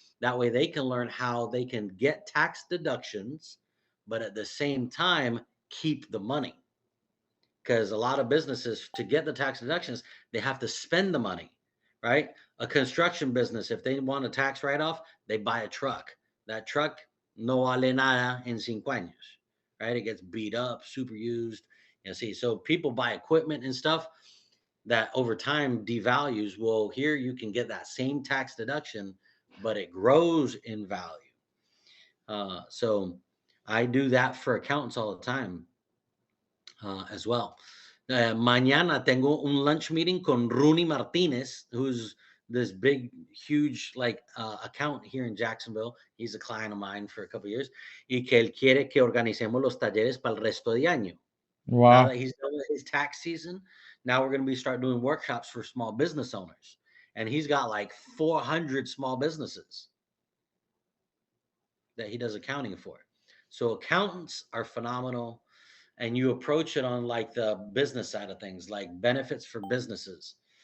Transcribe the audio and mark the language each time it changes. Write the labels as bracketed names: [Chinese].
[English] That way they can learn how they can get tax deductions, but at the same time, keep the money. Because a lot of businesses, to get the tax deductions, they have to spend the money, right? A construction business, if they want a tax write-off, they buy a truck. That truck [Spanish] no vale nada en 5 años, [English] right? It gets beat up, super used. See, so people buy equipment and stuff that over time devalues. Well, here you can get that same tax deduction, but it grows in value. So I do that for accountants all the time as well. [Spanish] Mañana tengo un lunch meeting con [English] Rooney Martinez, who's this big, huge like account here in Jacksonville. He's a client of mine for a couple of years, [Spanish] y que él quiere que organicemos los talleres para el resto de año. [English] Now Wow. that he's done with his tax season, now we're going to be start doing workshops for small business owners, and he's got like 400 small businesses that he does accounting for. So accountants are phenomenal, and you approach it on like the business side of things, like benefits for businesses.